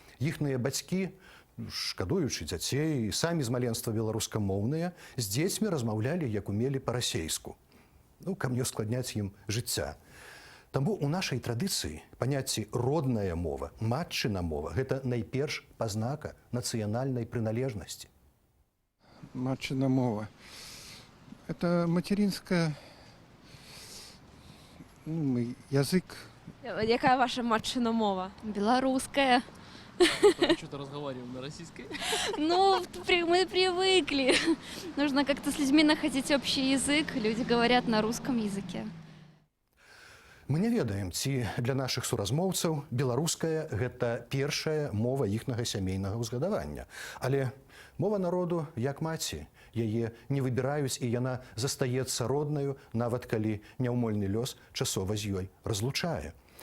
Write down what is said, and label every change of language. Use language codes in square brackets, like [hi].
[be] Іхныя бацькі, шкадуючы дзяцей, самі з маленства беларускамоўныя, з дзецьмі размаўлялі, як умелі па-расейску. Каб не ускладняць ім жыцця. Таму ў нашай традыцыі паняцці «родная мова», «матчына мова» – гэта найперш пазнака нацыянальнай прыналежнасці. [ru] Матчына мова – это материнская язык. [be] Якая ваша матчына мова? [ru] Белорусская. Что-то разговариваем на российской. Ну, мы привыкли. Нужно как-то с людьми находить общий язык. Люди говорят на русском языке. [be] Мы не ведаем, ці для нашых суразмоўцаў беларуская гэта першая мова іхнага сямейнага ўзгадавання. Але мова народу як маці, яе не выбіраюць, і яна застаецца роднаю, нават калі няўмольны лёс часова з ёй разлучае.